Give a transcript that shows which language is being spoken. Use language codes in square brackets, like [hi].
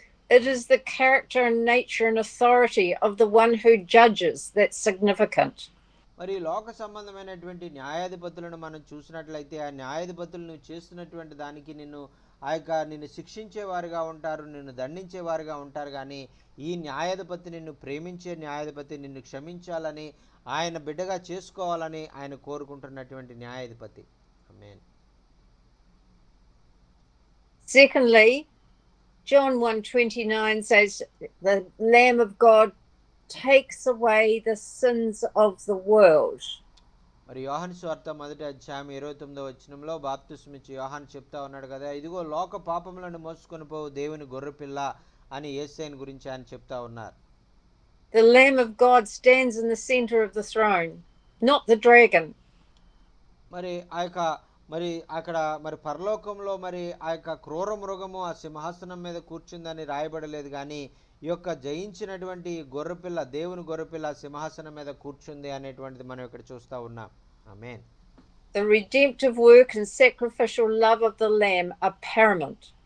[en] It is the character and nature and authority of the one who judges that's significant. [te] మరి లోక సంబంధమైనటువంటి న్యాయాధిపతులను మనం చూసినట్లయితే ఆ న్యాయాధిపతులు నువ్వు చేస్తున్నటువంటి దానికి నిన్ను శిక్షించేవారుగా ఉంటారు, నిన్ను దండించేవారుగా ఉంటారు, కానీ ఈ న్యాయాధిపతి నిన్ను ప్రేమించే న్యాయాధిపతి, నిన్ను క్షమించాలని ఆయన బిడ్డగా చేసుకోవాలని ఆయన కోరుకుంటున్నటువంటి న్యాయాధిపతి. ఆమేన్. [en] Secondly, John 1:29 says the Lamb of God takes away the sins of the world. [te] మరి యోహాను సువార్త 1వ అధ్యాయం 29వ వచనంలో బాప్తిస్మం ఇచ్చే యోహాను చెప్తా ఉన్నాడు కదా, ఇదిగో లోక పాపములను మోసుకొని పోవు దేవుని గొర్రెపిల్ల అని యేసయ్యను గురించి ఆయన చెప్తా ఉన్నారు. [en] The Lamb of God stands in the center of the throne, not the dragon. [te] మరి అక్కడ మరి పరలోకంలో మరి ఆ యొక్క క్రూర మృగము ఆ సింహాసనం మీద కూర్చుందని రాయబడలేదు, కానీ ఈ యొక్క జయించినటువంటి గొర్రెపిల్ల, దేవుని గొర్రెపిల్ల సింహాసనం మీద కూర్చుంది అనేటువంటిది మనం ఇక్కడ చూస్తూ ఉన్నాం. ఆమేన్. [en] The redemptive work and sacrificial love of the Lamb are paramount.